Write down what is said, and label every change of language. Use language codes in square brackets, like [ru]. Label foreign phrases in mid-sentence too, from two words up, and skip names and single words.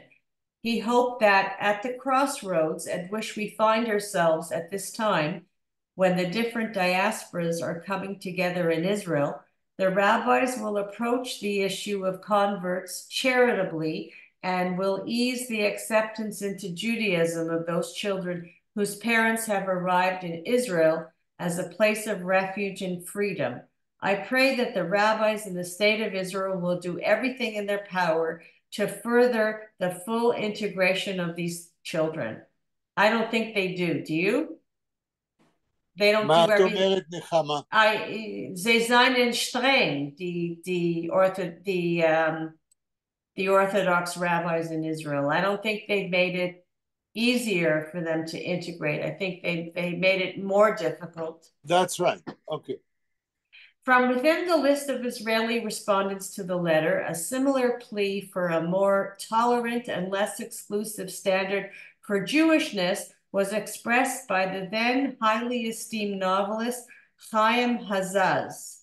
[en] He hoped that at the crossroads at which we find ourselves at this time, when the different diasporas are coming together in Israel, the rabbis will approach the issue of converts charitably and will ease the acceptance into Judaism of those children whose parents have arrived in Israel as a place of refuge and freedom. I pray that the rabbis in the state of Israel will do everything in their power to further the full integration of these children. I don't think they do. Do you? They don't [he] מה [en] do [he] את [en] everything. [he] אומרת, נחמה? [de] Sie seien streng, [en] the Orthodox rabbis in Israel. I don't think they've made it easier for them to integrate. I think they made it more difficult. That's right. Okay. From within the list of Israeli respondents to the letter, a similar plea for a more tolerant and less exclusive standard for Jewishness was expressed by the then highly esteemed novelist Chaim Hazaz.